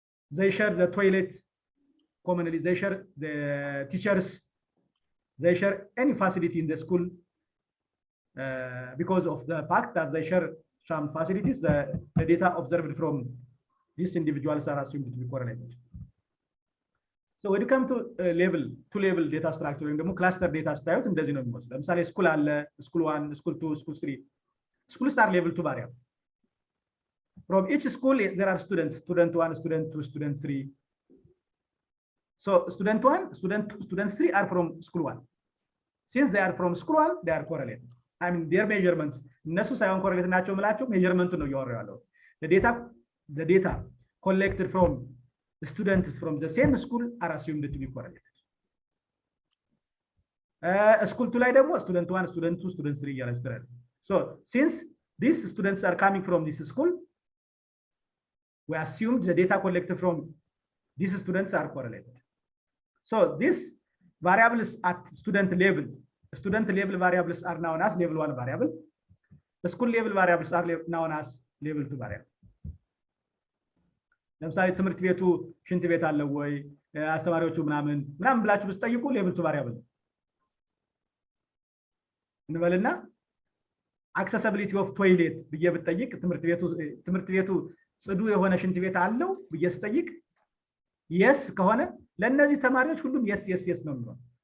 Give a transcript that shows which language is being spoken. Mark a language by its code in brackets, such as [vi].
[en] They share the toilet commonly, they share the teachers, they share any facility in the school because of the fact that they share some facilities. The data observed from these individuals are assumed to be correlated. So when you come to two-level data structure [am] ወይም ደግሞ cluster data ስታዩት እንደዚህ ነው የሚመስለው። ለምሳሌ ስኩል አለ፣ ስኩል 1፣ ስኩል 2፣ ስኩል 3። [en] Schools are level 2 variable. From each school there are students, student 1, student 2, student 3. So student 1, student 2, student 3 are from school 1. Since they are from school 1, they are correlated. I mean their measurements [am] እነሱ ሳይሆን ኮሬሌት ናቸው የምላቸው ሜጀርመንቱ ነው እያወራሁ ያለው። [en] The data collected from the students from the same school are assumed to be correlated. School 2 ላይ ደግሞ student 1, student 2, student 3 [am] እያለ ይችላል። [en] So since these students are coming from this school, we assume the data collected from these students are correlated. So this variables at student level variables are known as level 1 variable. The school level variables are known as level 2 variable. [am] ለምሳሌ ትምህርት ቤቱ ሽንት ቤት አለው ወይ አስተማሪዎቹ ምናምን ብላችሁ ብትጠይቁ [en] level 2 variable [am] እንበልና [en] accessibility of toilet [am] ብዬ ብትጠይቅ ትምህርት ቤቱ ጽዱ የሆነ ሽንት ቤት አለው ብዬ ስጠይቅ yes ከሆነ ለነዚህ ተማሪዎች ሁሉም yes ነው የሚሆነው